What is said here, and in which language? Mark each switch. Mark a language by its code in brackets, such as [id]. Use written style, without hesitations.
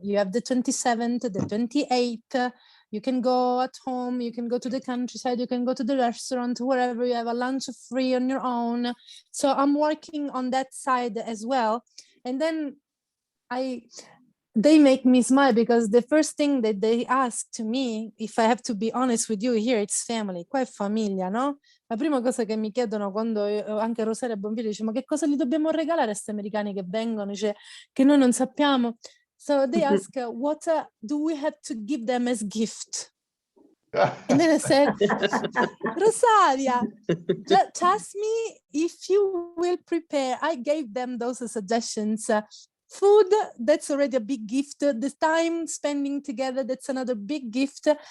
[en] You have the 27th, the 28th. You can go at home, you can go to the countryside, you can go to the restaurant, wherever you have a lunch free on your own. So I'm working on that side as well. And then they make me smile, because the first thing that they ask to me, if I have to be honest with you, here it's family, [it] qua è famiglia, no? La prima cosa che mi chiedono quando anche Rosaria Bonfiglio dice, ma che cosa gli dobbiamo regalare a questi americani che vengono, dice che noi non sappiamo. [en] So they ask, what do we have to give them as gift? And then I said, Rosaria, just ask me if you will prepare. I gave them those suggestions Food, that's already a big gift. The time spending together, that's another big gift.